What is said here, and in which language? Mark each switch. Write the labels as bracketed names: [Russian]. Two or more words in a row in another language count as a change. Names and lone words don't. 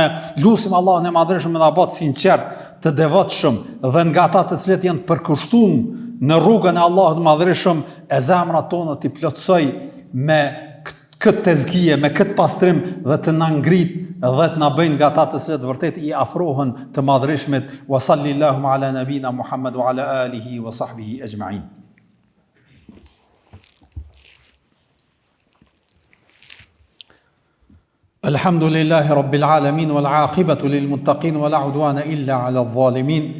[Albanian] Lutim Allahun e Madhreshëm me na bëj sinqert, të devotshëm dhe nga ata të cilët janë të përkushtuar në rrugën e Allahut të Madhreshëm, e zemrat tona t'i plotsoj me këtë tezkije, me këtë pastrim dhe të na ngrit dhe të na bëjnë nga ata të cilët vërtet i afrohen të Madhreshmit. [Arabic] وصلى الله على نبينا محمد وعلى آله وصحبه أجمعين. الحمد لله رب العالمين والعاقبة للمتقين ولا عدوان إلا على الظالمين.